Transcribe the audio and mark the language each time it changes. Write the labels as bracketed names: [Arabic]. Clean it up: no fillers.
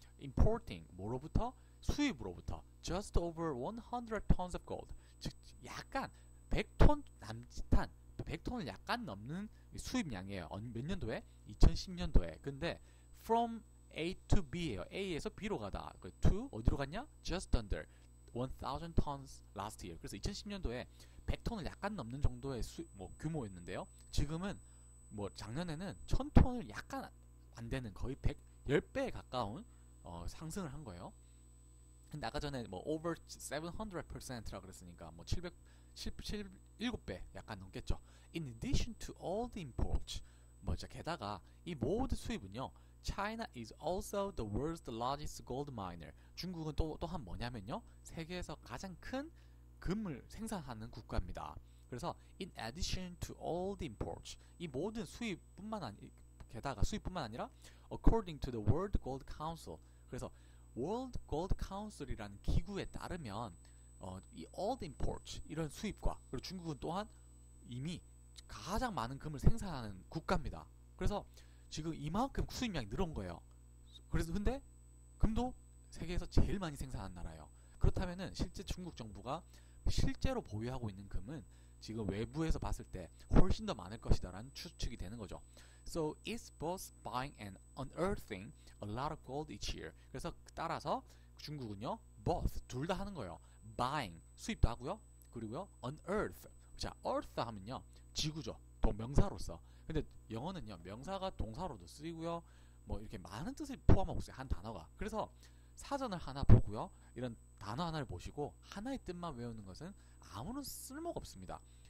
[Korean] importing 뭐로부터 수입으로부터 [English] just over 100 tons of gold [Korean] 즉 약간 100톤 남짓한 100톤을 약간 넘는 수입량이에요. 몇 년도에? 2010년도에. 근데 [English] from A to B [Korean] 예요. A에서 B로 가다. to 어디로 갔냐? [English] just under 1,000 tons last year. [Korean] 그래서 2010년도에 100톤을 약간 넘는 정도의 규모였는데요. 지금은 뭐 작년에는 1000톤을 약간 안 되는 거의 10배에 가까운 상승을 한 거예요. 근데 아까 전에 뭐 over 700%라 그랬으니까 뭐 7배 약간 넘겠죠. [English] In addition to all the imports. [Korean] 게다가 이 모든 수입은요. [English] China is also the world's largest gold miner. [Korean] 중국은 또한 뭐냐면요. 세계에서 가장 큰 금을 생산하는 국가입니다. 그래서 [English] in addition to all the imports [Korean] 이 모든 게다가 수입뿐만 아니라 [English] according to the World Gold Council [Korean] 그래서 World Gold Council이라는 기구에 따르면 이 all the imports 이런 수입과 그리고 중국은 또한 이미 가장 많은 금을 생산하는 국가입니다. 그래서 지금 이만큼 수입량이 늘어온 거예요. 그래서 근데 금도 세계에서 제일 많이 생산하는 나라예요. 그렇다면은 실제 중국 정부가 실제로 보유하고 있는 금은 지금 외부에서 봤을 때 훨씬 더 많을 것이다라는 추측이 되는 거죠. [English] So it's both buying and unearthing a lot of gold each year. [Korean] 그래서 따라서 중국은요, both 둘 다 하는 거예요. Buying 수입도 하고요, 그리고요 unearth. 자, earth 하면요 지구죠, 명사로서. 근데 영어는요 명사가 동사로도 쓰이고요, 뭐 이렇게 많은 뜻을 포함하고 있어요 한 단어가. 그래서 사전을 하나 보고요, 이런 단어 하나를 보시고 하나의 뜻만 외우는 것은 아무런 쓸모가 없습니다.